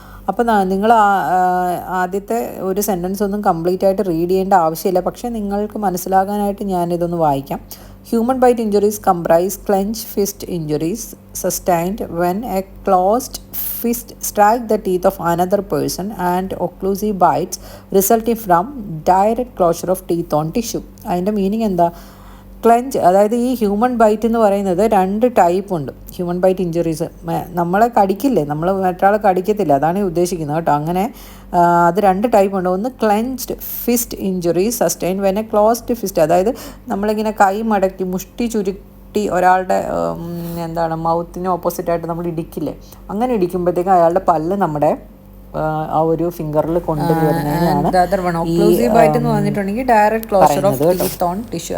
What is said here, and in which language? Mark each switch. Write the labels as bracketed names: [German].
[Malayalam] അപ്പോൾ നിങ്ങൾ ആദ്യത്തെ ഒരു സെൻറ്റൻസ് ഒന്നും കംപ്ലീറ്റ് ആയിട്ട് റീഡ് ചെയ്യേണ്ട ആവശ്യമില്ല, പക്ഷേ നിങ്ങൾക്ക് മനസ്സിലാകാനായിട്ട് ഞാനിതൊന്ന് വായിക്കാം. [English] Human bite injuries comprise clenched fist injuries sustained when a closed fist strikes the teeth of another person and occlusive bites resulting from direct closure of teeth on tissue. [Malayalam] അതിൻ്റെ meaning എന്താ? ക്ലെഞ്ച്, അതായത് ഈ ഹ്യൂമൻ ബൈറ്റ് എന്ന് പറയുന്നത് 2 type ഉണ്ട്. Human byte injuries നമ്മളെ കടിക്കില്ലേ, നമ്മൾ മറ്റൊരാളെ കടിക്കത്തില്ല, അതാണ് ഉദ്ദേശിക്കുന്നത് കേട്ടോ. അങ്ങനെ അത് 2 ടൈപ്പ് ഉണ്ട്. ഒന്ന് [English] clenched fist injuries sustain when a closed fist, [Malayalam] അതായത് നമ്മളിങ്ങനെ കൈ മടക്കി മുഷ്ടി ചുരുട്ടി ഒരാളുടെ മൗത്തിന് ഓപ്പോസിറ്റായിട്ട് നമ്മൾ ഇടിക്കില്ലേ, അങ്ങനെ ഇടിക്കുമ്പോഴത്തേക്കും അയാളുടെ പല്ല് നമ്മുടെ ആ ഒരു ഫിംഗറിൽ കൊണ്ടുവരുന്നതിനാണ് ഒക്ലൂസീവ് ബൈറ്റ് എന്ന് പറഞ്ഞിട്ടുണ്ടെങ്കിൽ [English] Direct closure of teeth on tissue.